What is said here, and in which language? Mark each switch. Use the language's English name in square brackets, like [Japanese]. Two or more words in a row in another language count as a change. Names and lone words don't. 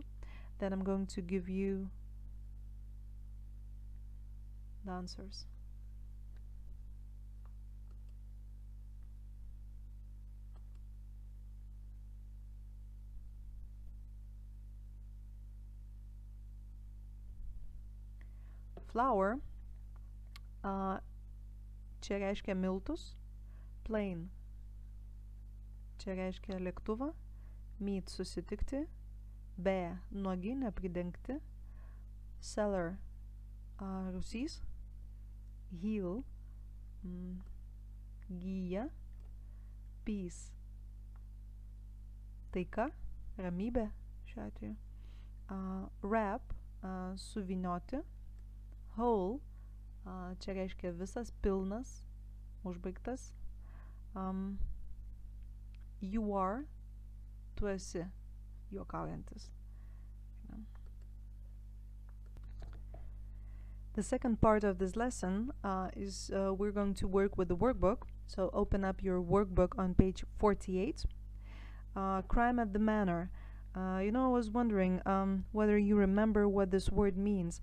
[English] Then I'm going to give you the answers. Flower, [Lithuanian] čia reiškia miltus. Plane, čia reiškia lėktuvą. Meet, susitikti. Be, nuogi, nepridengti. Cellar, rūsys. Heal, gyja. Peace, taika, ramybė šiuo atveju. Wrap, suvynioti. Whole, čia reiškia visas, pilnas, užbaigtas. [English] You are, [Lithuanian] tu esi, juokaujantis. [English] The second part of this lesson is we're going to work with the workbook. So open up your workbook on page 48. Crime at the manor. I was wondering whether you remember what this word means.